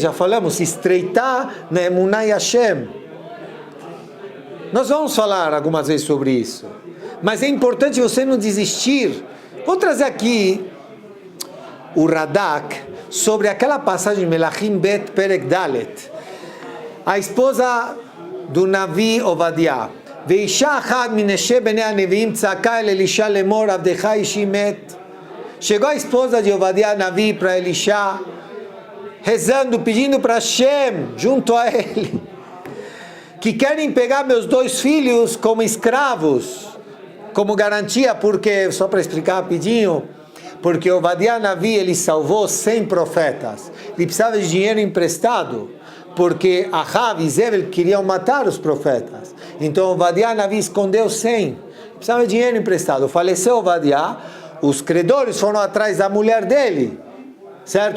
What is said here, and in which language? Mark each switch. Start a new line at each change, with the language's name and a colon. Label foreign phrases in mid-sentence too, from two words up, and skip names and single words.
Portuguese: Já falamos, se estreitar na Emuná e Hashem. Nós vamos falar algumas vezes sobre isso. Mas é importante você não desistir. Vou trazer aqui o Radak sobre aquela passagem Melachim Bet Perek Dalet. A esposa do Navi Ovadia.
Hebrew: ואישה אחת מנשי בני הנביאים צעקה אל אלישע לאמור עבדך אישי מת.
Portuguese: Chegou a esposa de Ovadia Navi para Elisha, rezando, pedindo para Hashem, junto a ele, que querem pegar meus 2 filhos como escravos, como garantia, porque, só para explicar rapidinho, porque Ovadia Navi, ele salvou 100 profetas, ele precisava de dinheiro emprestado, porque Ahav e Zebel queriam matar os profetas, então Ovadia Navi escondeu 100, precisava de dinheiro emprestado, faleceu Ovadia, os credores foram atrás da mulher dele, certo?